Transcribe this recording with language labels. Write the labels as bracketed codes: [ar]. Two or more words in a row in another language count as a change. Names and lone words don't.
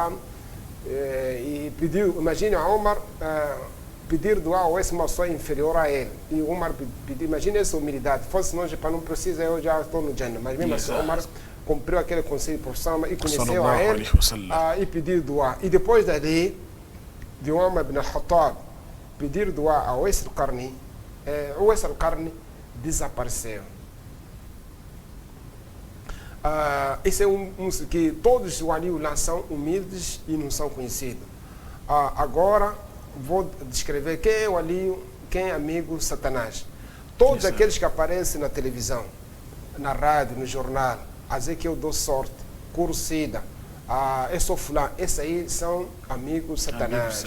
[pt] e pediu, imagine a Umar pedir doar a uma pessoa inferior a ele, e Umar pediu, imagine essa humildade, fosse nós, para não precisa, eu já estou no Jannah, mas mesmo assim Umar cumpriu aquele conselho por Sama e conheceu a ele, e pediu doar, e depois dali, de Umar ibn al-Khattab pedir doar a Uwais al-Qarni, Uwais al-Qarni desapareceu. Isso é que todos os walius lá são humildes e não são conhecidos. Agora vou descrever quem é o wali, quem é amigo de Satanás. Todos aqueles que aparecem na televisão, na rádio, no jornal, a dizer que eu dou sorte, curo sida, eu sou fulano, esses aí são amigos de Satanás.